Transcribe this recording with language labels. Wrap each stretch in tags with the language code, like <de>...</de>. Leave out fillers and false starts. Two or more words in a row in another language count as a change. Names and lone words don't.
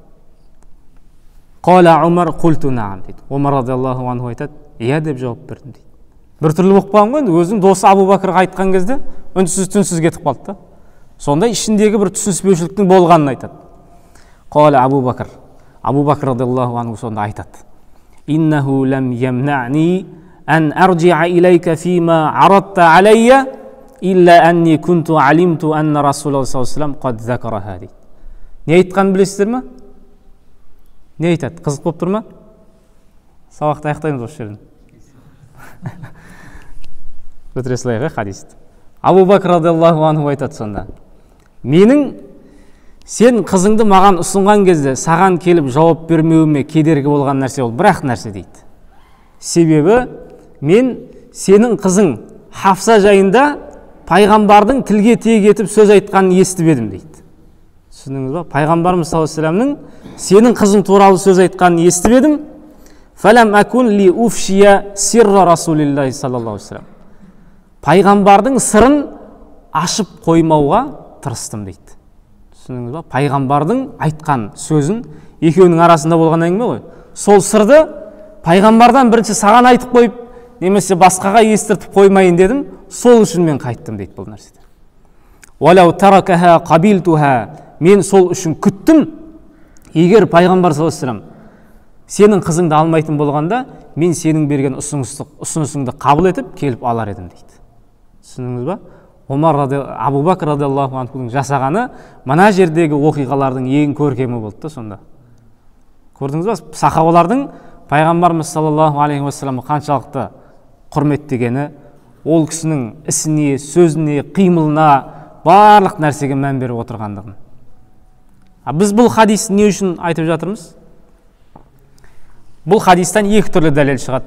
<ar>قال عمر قلت نعم</ar> <kk>дейді. Омар</kk> <ar>رضي الله عنه</ar> <kk>айтады, иә деп жауап бердім дейді. Бір түрлі болып қалған ғой, өзінің досы Абу Бәкірге айтқан кезде үнсіз түнсіз кетіп қалды да. Сонда ішіндегі бір түсініспеушіліктің болғанын айтады.</kk> <ar>قال أبو بكر.</ar> <kk>Абу Бәкір</kk> <ar>رضي الله عنه</ar> <kk>сонда айтады.</kk> <ar>إنه لم يمنعني أن أرجع إليك فيما عرضت علي إلا أني كنت علمت أن رسول الله صلى الله عليه وسلم قد ذكرها дейді.</ar> <kk>Не айтқанын білесіздер ме? Не айтады? Қызық болып тұр ма? Сабақты аяқтаймыз осы жерден. Бітіре салайық хадисті. Абу Бәкір</kk> <ar>رضي الله عنه</ar> <kk>айтады сонда. Сен қызыңды маған ұсынған кезде саған келіп жауап бермеуіме кедергі болған нәрсе ол бір-ақ нәрсе дейді. Себебі мен сенің қызың Хафса жайында пайғамбардың тілге тиек етіп сөз айтқанын естіп едім дейді. Түсіндіңіз ба? Пайғамбарымыз</kk> <ar>صلى الله عليه وسلم</ar> <kk>сенің қызың туралы сөз айтқанын естіп едім.</kk> <ar>فلم أكن لأفشي سر رسول الله صلى الله عليه وسلم.</ar> <kk>Пайғамбардың сырын ашып қоймауға тырыстым дейді. Түсіндіңіз ба? Пайғамбардың айтқан сөзін екеуінің арасында болған әңгіме ғой. Сол сырды пайғамбардан бірінші саған айтып қойып, немесе басқаға естіртіп қоймайын дедім, сол үшін мен қайттым дейді бұл нәрседен.</kk> <ar>ولو تركها قبلتها,</ar> <kk>мен сол үшін күттім. Егер пайғамбар</kk> <ar>صلى الله عليه وسلم</ar> <kk>сенің қызыңды алмайтын болғанда, мен сенің берген ұсынысыңды қабыл етіп келіп алар едім дейді. Түсіндіңіз ба? Абу Бәкір</kk> <ar>رضي الله عنه</ar> <kk>жасағаны мына жердегі оқиғалардың ең көркемі болды сонда. Көрдіңіз ба? Сахабалардың пайғамбарымыз</kk> <ar>صلى الله عليه وسلم</ar> <kk>қаншалықты құрметтегені, ол кісінің ісіне, сөзіне, қимылына, барлық нәрсеге мән беріп отырғандығын. Біз бұл хадисті не үшін айтып жатырмыз? Бұл хадистан екі түрлі дәлел шығады.</kk>